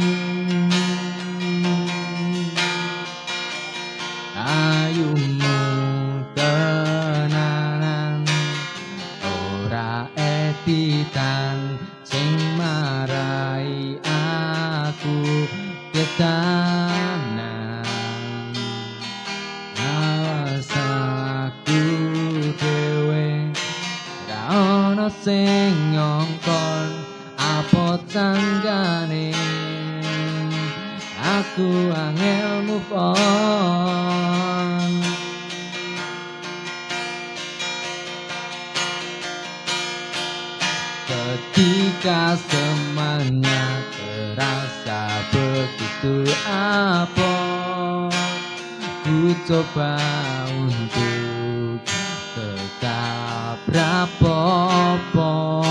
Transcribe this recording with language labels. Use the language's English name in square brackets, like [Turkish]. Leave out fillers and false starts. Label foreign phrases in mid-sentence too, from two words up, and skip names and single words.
[Javanese] Ayumu tenanan, ora editan sing marai aku ketanan. Awas aku dhewe ra ono sing ngongkon apa tanggane. Aku angel [English] move on. [Indonesian] Ketika semuanya terasa begitu abot, ku coba untuk tetap rapopo.